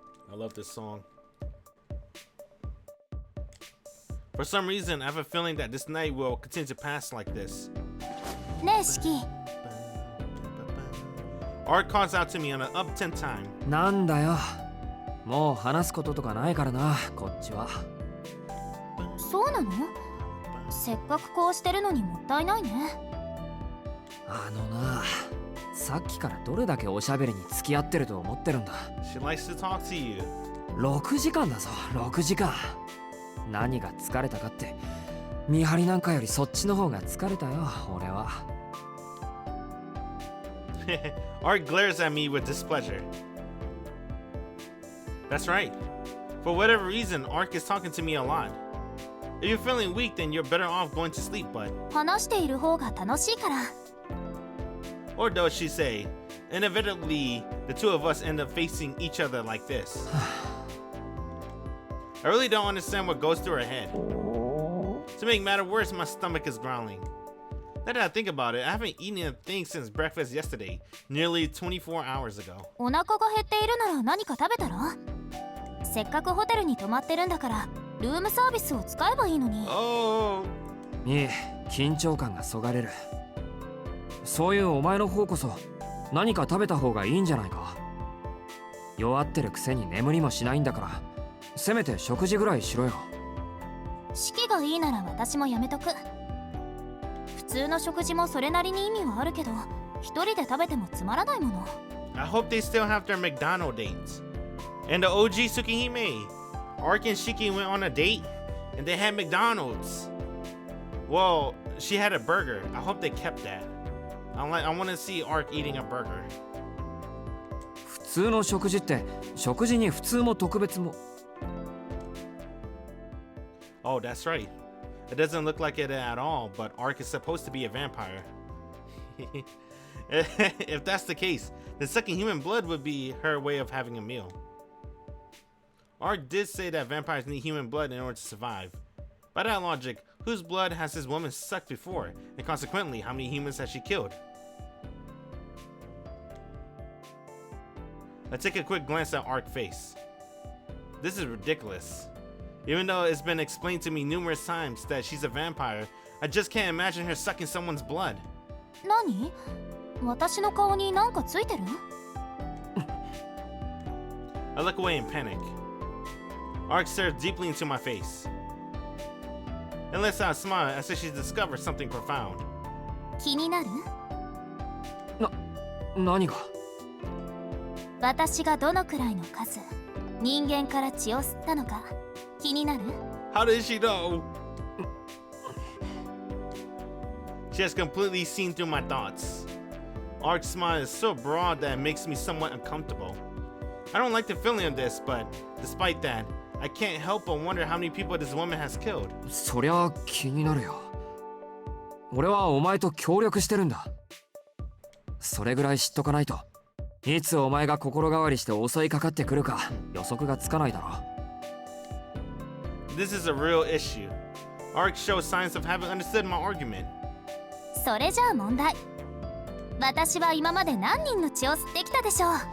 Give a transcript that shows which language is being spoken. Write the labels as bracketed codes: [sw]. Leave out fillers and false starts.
[en] I love this song. For some reason, I have a feeling that this night will continue to pass like this. [ja] ねえ、シキ。 [en] Art calls out to me on an up 10 time. [ja] なんだよ。もう話すこととかないからな、こっちは。そうなの？せっかくこうしてるのにもったいないね。あのな、さっきからどれだけおしゃべりに付き合ってると思ってるんだ。 [en] She likes to talk to you. [ja] 6時間だぞ、6時間。何が疲れたかって、見張りなんかよりそっちの方が疲れたよ、俺は。 [en] Art glares at me with displeasure. That's right. For whatever reason, Ark is talking to me a lot. If you're feeling weak, then you're better off going to sleep, bud. [ja] 話している方が楽しいから。 [en] Or does she say, inevitably, the two of us end up facing each other like this. I really don't understand what goes through her head. To make matter worse, my stomach is growling. Now that I think about it, I haven't eaten a thing since breakfast yesterday, nearly 24 hours ago. [ja] お腹が減っているなら何か食べたら？せっかくホテルに泊まってるんだから、ルームサービスを使えばいいのに。 [en] Oh. [ja] いい、緊張感がそがれる。そういうお前の方こそ何か食べた方がいいんじゃないか。弱ってるくせに眠りもしないんだから、せめて食事ぐらいしろよ。式がいいなら私もやめとく。普通の食事もそれなりに意味はあるけど、一人で食べてもつまらないもの。 [en] I hope they still have their McDonald's dates. And the OG Tsukihime, Ark and Shiki went on a date, and they had McDonald's. Well, she had a burger. I hope they kept that. I want to see Ark eating a burger. [ja] 普通の食事って食事に普通も特別も。 [en] Oh, that's right. It doesn't look like it at all, but Arc is supposed to be a vampire. If that's the case, then sucking human blood would be her way of having a meal. Arc did say that vampires need human blood in order to survive. By that logic, whose blood has this woman sucked before, and consequently, how many humans has she killed? Let's take a quick glance at Arc's face. This is ridiculous. Even though it's been explained to me numerous times that she's a vampire, I just can't imagine her sucking someone's blood. [ja] 何？私の顔に何かついてる？ [en] I look away in panic. Arc stares deeply into my face. And lets out a smile as if she's discovered something profound. [ja] 気になる？何が？私がどのくらいの数、人間から血を吸ったのか気になる？ [en] How did she know? She has completely seen through my thoughts. Arc's smile is so broad that it makes me somewhat uncomfortable. I don't like the feeling of this, but despite that, I can't help but wonder how many people this woman has killed. [ja] そりゃ気になるよ。俺はお前と協力してるんだ。それぐらい知っとかないと、いつお前が心変わりして襲いかかってくるか予測がつかないだろ。 [en] This is a real issue. Arc shows signs of having understood my argument. [ja] それじゃあ問題。私は今まで何人の血を吸ってきたでしょう。